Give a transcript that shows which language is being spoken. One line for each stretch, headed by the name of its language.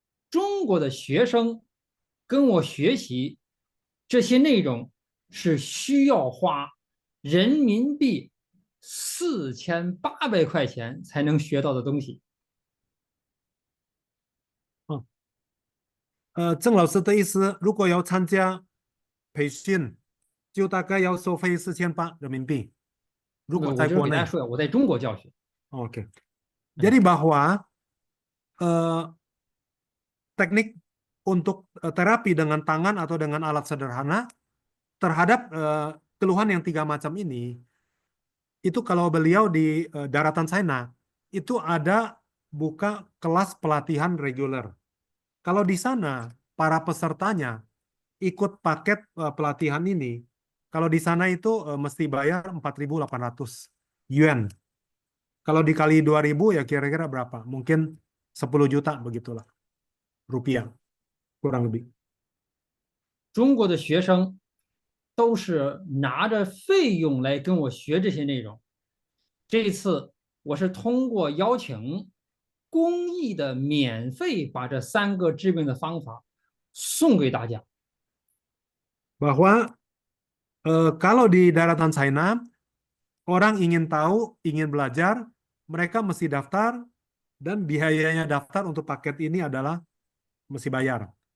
Chinese: 中国的学生跟我学习这些内容是需要花人民币4800块钱才能学到的东西。郑老师的意思，如果要参加培训，就大概要收费4800人民币。如果在国内，我给大家说，我在中国教学。 Oke.
Indonesian: Jadi bahwa teknik untuk terapi dengan tangan atau dengan alat sederhana terhadap keluhan yang 3 macam ini, itu kalau beliau di daratan China, itu ada buka kelas pelatihan reguler. Kalau di sana, para pesertanya ikut paket pelatihan ini, kalau di sana itu mesti bayar 4.800 yuan. Kalau dikali 2.000 ya kira-kira berapa? Mungkin 10 juta begitulah. Rupiah, kurang lebih.
Chinese: 中国的学生都是拿着费用来跟我学这些内容。这一次我是通过邀请公益的免费把这3个治病的方法送给大家。
Indonesian: Bahwa kalau di daratan China, orang ingin tahu, ingin belajar, mereka mesti daftar, dan biayanya daftar untuk paket ini adalah mesti bayar.